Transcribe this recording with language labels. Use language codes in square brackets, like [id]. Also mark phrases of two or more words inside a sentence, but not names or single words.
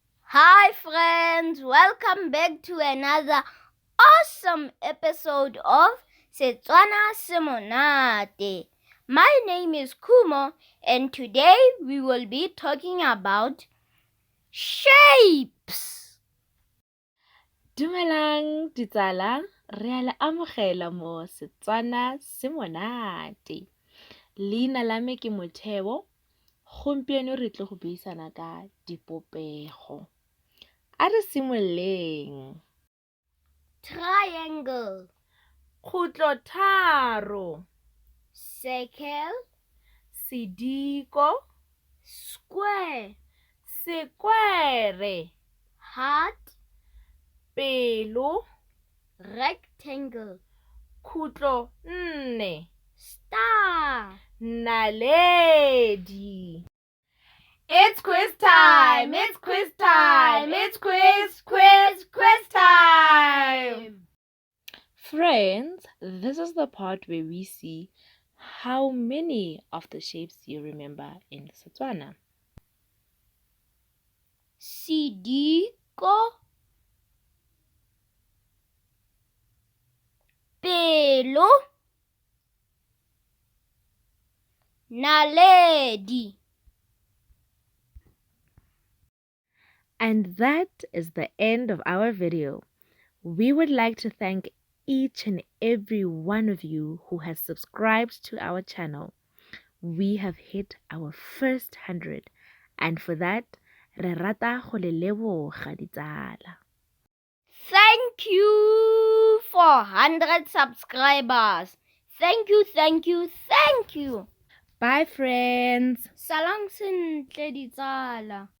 [en] Hi friends, welcome back to another awesome episode of Setswana Simonate. My name is Kumo and today we will be talking about shapes. [tn] Dumelang ditsala, re a le amogela mo Setswana Simonate. Leina la me ke Motheo. Gompieno re tle go buisana ka dipopego. A re simoleng. [en] Triangle, [tn] Khutlo tharo, [en] circle, [tn] sediko, [en] square, [tn] sekwere, [en] heart, [tn] pelo, [en] rectangle, [tn] khutlo nne, [en] star. [tn] naledi. [en] It's quiz time! It's quiz time! It's quiz time! Friends, this is the part where we see how many of the shapes you remember in Setswana. [tn] Sediko, pelo, naledi. [en] And that is the end of our video. We would like to thank each and every one of you who has subscribed to our channel. We have hit our first 100, and for that, [tn] re rata go le leboga ditsala. [en] Thank you for 100 subscribers. Thank you. Bye friends. [tn] Salang sentle ditsala.